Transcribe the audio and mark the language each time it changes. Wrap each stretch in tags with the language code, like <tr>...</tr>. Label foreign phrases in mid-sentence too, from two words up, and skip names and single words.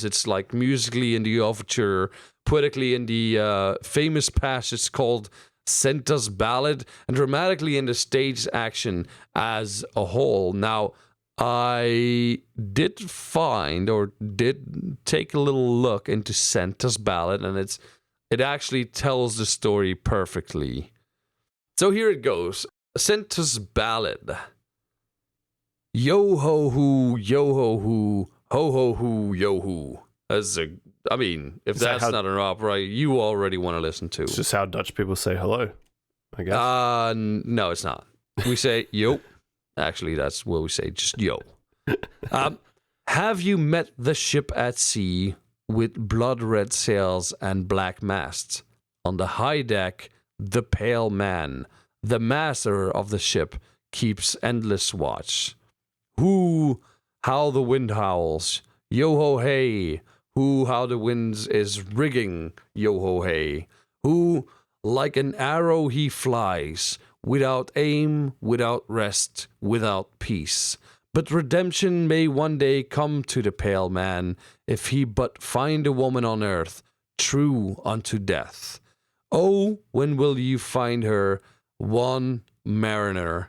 <en>It's like musically in the overture, poetically in the famous passage called Senta's Ballad, and dramatically in the stage action as a whole. Now, I did take a little look into Senta's Ballad, and it actually tells the story perfectly. So here it goes. Senta's Ballad. Yo ho hoo, yo ho hoo, ho ho hoo, yo hoo. I mean, if that's not an opera you already want to listen to. It's just how Dutch people say hello, I guess. No, it's not. We say yo. Actually, that's what we say, just yo. Have you met the ship at sea with blood-red sails and black masts? On the high deck, the pale man, the master of the ship, keeps endless watch. Hoo, how the wind howls, yo-ho-hey. Hoo, how the wind is rigging, yo-ho-hey. Hoo, like an arrow he flies, without aim, without rest, without peace. But redemption may one day come to the pale man, if he but find a woman on earth, true unto death. Oh, when will you find her, one mariner?</en>